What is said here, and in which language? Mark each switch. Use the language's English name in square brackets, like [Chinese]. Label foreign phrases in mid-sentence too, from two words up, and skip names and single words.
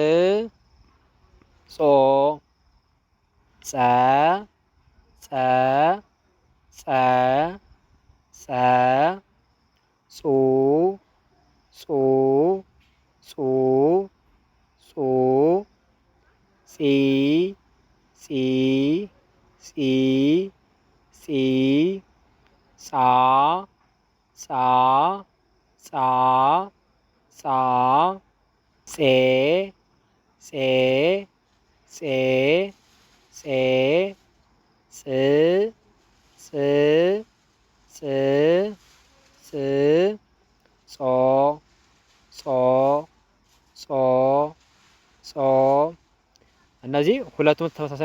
[Amharic] ጾ ጸ ጸ ጸ ጸ ጹ ጹ ጹ ጹ ጺ ጺ ጺ ጺ ጻ ጻ ጻ ጻ ጼ ጼ ጼ ጼ ጽ ጽ ጽ ጽ ጾ ጾ ጾ ጾ እነዚህ ሁለቱም ተመሳሳይ